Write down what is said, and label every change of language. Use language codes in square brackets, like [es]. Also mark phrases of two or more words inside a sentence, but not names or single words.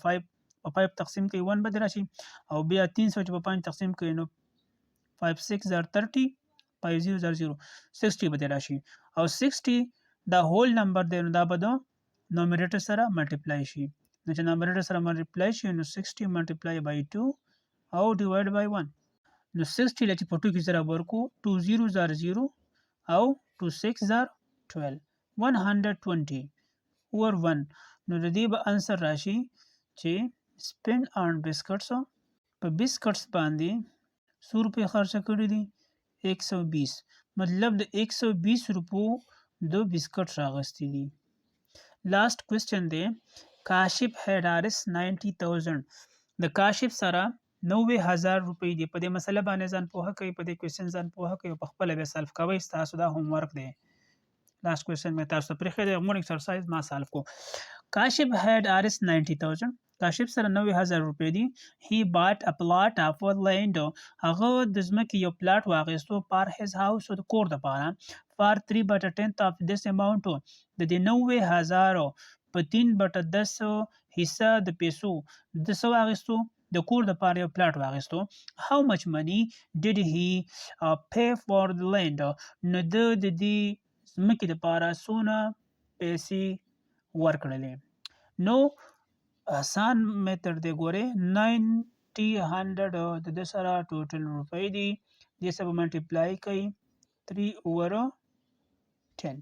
[ps] 5 په 5 تقسیم کوي 1 به دې راشي، او بیا 300 چې په 5 تقسیم کوي نو 5 6 are 30، 5 0 are 0، 60 به دې راشي. او 60 دا هول نمبر دی، نو دا به د نومریټر سره ملټیپلای شي. نو چې نومریټر سره ملټیپلای شي نو 60 [en] multiply by [ps] 2 او [en] divide by [ps] 1. نو 60 له چې په 2 کې سره ورکو 2 0s are 0 او 2 6s are 12، 120 over 1. نو د دې به انسر راشي چې [en] spend on biscuits، [ps] په بسکټس باندې 100 روپۍ خرچه کړي دي. 120 مطلب د 120 روپو د بسکټ راغستې دي. [en] last question [ps] دی. کاشف [en] had RS 90,000. [ps] د کاشف سره 90,000 روپۍ دي. په دې مسله باندې ځان پوهه کوي، په دې کوېسچن ځان پوهه کوي او په خپله بیا سالف کوئ. ستاسو دا [en] homework [ps] دی. [en] last question [ps] مې تاسو ته پرېښی دی. [en] more exercise [ps] ما سالف کو. [en] کاشف had RS 90,000. [ps] کاشف سره 90,000 روپۍ دي. [en] He bought a plot of land. [ps] هغه د ځمکې یو پلاټ واخیستو [en] for his house، [ps] د کور دپاره. [en] for 3/10 of this amount. [ps] د دې 90,000 په 3/10 حصه د پیسو د څه واخیستو؟ د کور دپاره یو پلاټ واخیستو. [en] How much money did he pay for the land؟ [ps] نو د دې ځمکې دپاره څونه پیسې ورکړلې؟ نو آسان میتډ دی. ګورئ 90 100 د ده سره ټوټل روپۍ دي. دې سره به ملټیپلای کوي 3/10.